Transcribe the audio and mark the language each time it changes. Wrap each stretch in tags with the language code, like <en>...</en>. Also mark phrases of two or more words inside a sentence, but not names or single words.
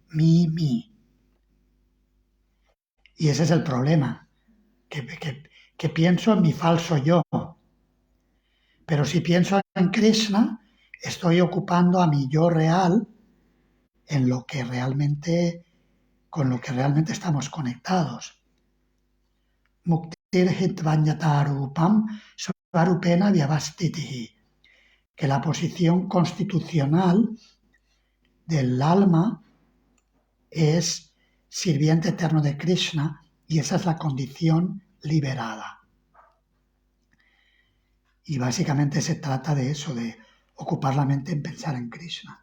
<es>Y ese es el problema, que pienso en mi falso yo. Pero si pienso en Krishna, estoy ocupando a mi yo real en lo que realmente, con lo que realmente estamos conectados.</es> <sa>मुक्तिर् हित्वान्यतारूपम् स्वरूपेण व्यवस्थितिहि,</sa> <es>que la posición constitucional del alma es sirviente eterno de Krishna y esa es la condición liberada. Y básicamente se trata de eso, de ocupar la mente en pensar en Krishna.</es>